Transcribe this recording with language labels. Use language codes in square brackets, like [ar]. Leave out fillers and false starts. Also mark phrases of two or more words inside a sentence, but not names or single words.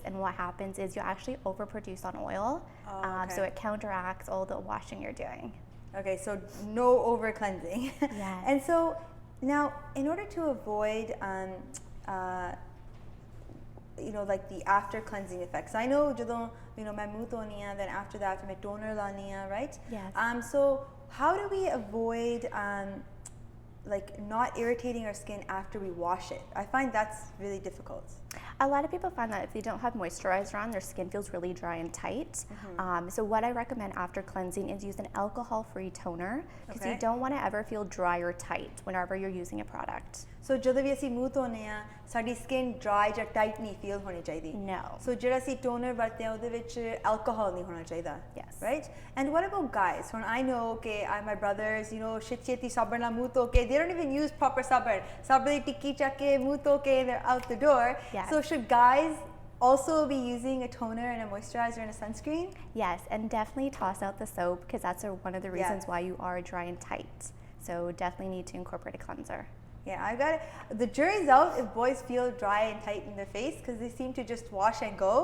[en] And what happens is you actually overproduce on oil. So it counteracts all the washing you're doing. Okay, so no over cleansing. Yes. And so now, in order to avoid like the after cleansing effects. I know [pa] ਜਦੋਂ ਮੈਂ ਮੂੰਹ ਧੋਨੀ ਆ, [en] then after that ਮੈਂ toner [pa] ਲਾਨੀ ਆ, [en] right? Yes. So how do we avoid like not irritating our skin after we wash it? I find that's really difficult. A lot of people find that if they don't have moisturizer on, their skin feels really dry and tight. So what I recommend after cleansing is use an alcohol-free toner, because you don't want to ever feel dry or tight whenever you're using a product. [pa] So ਜਦੋਂ ਵੀ ਅਸੀਂ ਮੂੰਹ ਧੋਨੇ ਆ, ਸਾਡੀ [en] skin dry [pa] ਜਾਂ tight ਨਹੀਂ feel ਹੋਣੀ ਚਾਹੀਦੀ. [en] No. [pa] So ਜਿਹੜਾ ਅਸੀਂ toner ਵਰਤਦੇ ਆ, ਉਹਦੇ ਵਿੱਚ alcohol ਨਹੀਂ ਹੋਣਾ ਚਾਹੀਦਾ. [en] Yes. Right? And what about guys? When I know, okay, my brothers, [pa] ਛੇਤੀ ਸਾਬਣ ਨਾਲ ਮੂੰਹ ਧੋ ਕੇ, [en] they don't even use proper ਸਾਬਣ. [pa] ਸਾਬਣ ਦੀ ਟਿੱਕੀ ਚੱਕ ਕੇ, ਮੂੰਹ ਧੋ ਕੇ, [en] they're out the door. Yes. So should guys also be using a toner and a moisturizer and a sunscreen? Yes, and definitely toss out the soap, because that's one of the reasons why you are dry and tight. So definitely need to incorporate a cleanser. Yeah, I got it. The jury's out if boys feel dry and tight in their face, because they seem to just wash and go.